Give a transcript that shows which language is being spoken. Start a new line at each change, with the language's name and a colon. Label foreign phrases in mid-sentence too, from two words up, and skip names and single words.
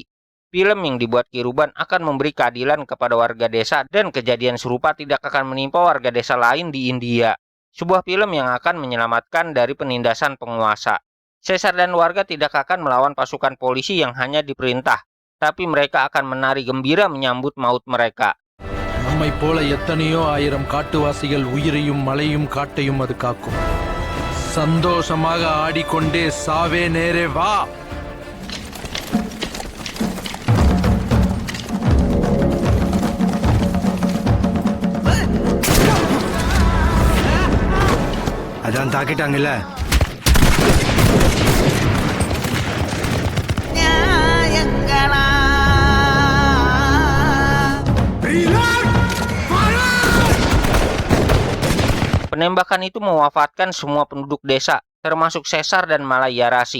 Indonesian: Film yang dibuat Kiruban akan memberi keadilan kepada warga desa dan kejadian serupa tidak akan menimpa warga desa lain di India. Sebuah film yang akan menyelamatkan dari penindasan penguasa. Caesar dan warga tidak akan melawan pasukan polisi yang hanya diperintah, tapi mereka akan menari gembira menyambut maut mereka.
Tamil: நம்மை போல எத்தனையோ ஆயிரம் காட்டுவாசிகள் உயிரையும் மலையும் காட்டையும் அது காக்கும். சந்தோஷமாக ஆடிக்கொண்டே சாவே நேரே வா. அதான் தாக்கிட்டாங்கல்ல.
Indonesian: Penembakan itu mewafatkan semua penduduk desa, termasuk Caesar dan Malayarasi.